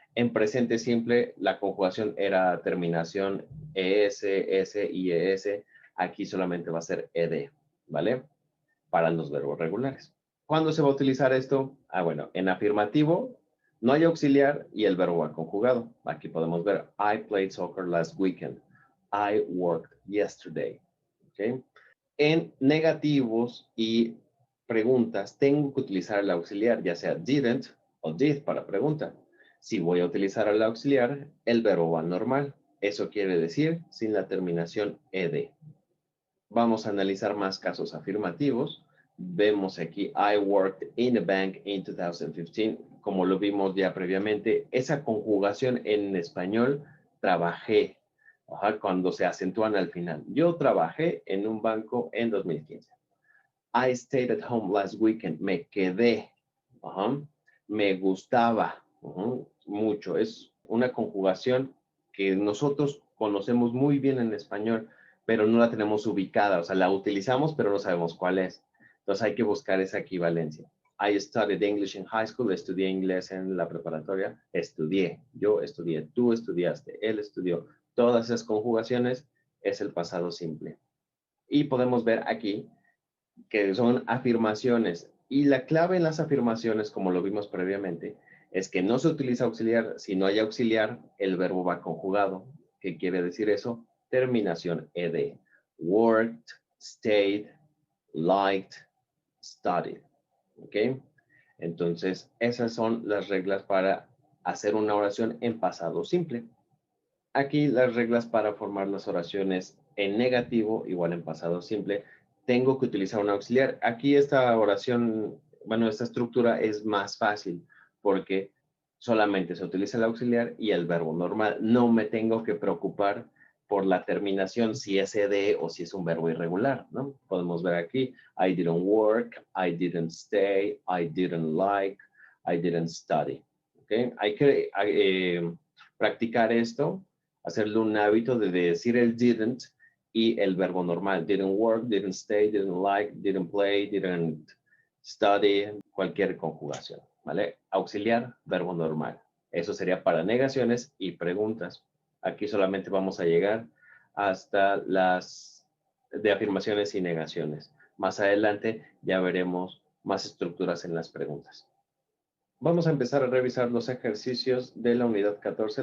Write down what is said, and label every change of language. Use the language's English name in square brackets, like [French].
[Spanish] En presente simple, la conjugación era terminación ES, S y ES. Aquí solamente va a ser ED, ¿vale? Para los verbos regulares. ¿Cuándo se va a utilizar esto? Bueno, en afirmativo no hay auxiliar y el verbo va conjugado. Aquí podemos ver, [English] I played soccer last weekend. I worked yesterday. [Spanish] ¿Okay? En negativos y preguntas, tengo que utilizar el auxiliar, ya sea didn't o did para pregunta. Si voy a utilizar el auxiliar, el verbo va normal. Eso quiere decir sin la terminación ed. Vamos a analizar más casos afirmativos. Vemos aquí, [English] I worked in a bank in 2015. [Spanish] Como lo vimos ya previamente, esa conjugación en español, trabajé. Ajá, cuando se acentúan al final. Yo trabajé en un banco en 2015. [English] I stayed at home last weekend. [Spanish] Me quedé. Ajá. Me gustaba. Ajá, mucho. Es una conjugación que nosotros conocemos muy bien en español, pero no la tenemos ubicada. O sea, la utilizamos, pero no sabemos cuál es. Entonces hay que buscar esa equivalencia. [English] I studied English in high school. [Spanish] Estudié inglés en la preparatoria. Estudié. Yo estudié. Tú estudiaste. Él estudió. Todas esas conjugaciones es el pasado simple. Y podemos ver aquí que son afirmaciones. Y la clave en las afirmaciones, como lo vimos previamente, es que no se utiliza auxiliar. Si no hay auxiliar, el verbo va conjugado. ¿Qué quiere decir eso? Terminación ed. [English] Worked, stayed, liked, studied. ¿Ok? [Spanish] Entonces, esas son las reglas para hacer una oración en pasado simple. Aquí las reglas para formar las oraciones en negativo, igual en pasado simple, tengo que utilizar un auxiliar. Aquí esta oración, bueno, esta estructura es más fácil porque solamente se utiliza el auxiliar y el verbo normal. No me tengo que preocupar por la terminación, si es ed o si es un verbo irregular, ¿no? Podemos ver aquí, [English] I didn't work, I didn't stay, I didn't like, I didn't study. ¿Okay? [Spanish] Hay que practicar esto, hacerlo un hábito de decir el didn't y el verbo normal. [English] Didn't work, didn't stay, didn't like, didn't play, didn't study, [Spanish] cualquier conjugación, ¿vale? Auxiliar, verbo normal. Eso sería para negaciones y preguntas. Aquí solamente vamos a llegar hasta las de afirmaciones y negaciones. Más adelante ya veremos más estructuras en las preguntas. Vamos a empezar a revisar los ejercicios de la unidad 14.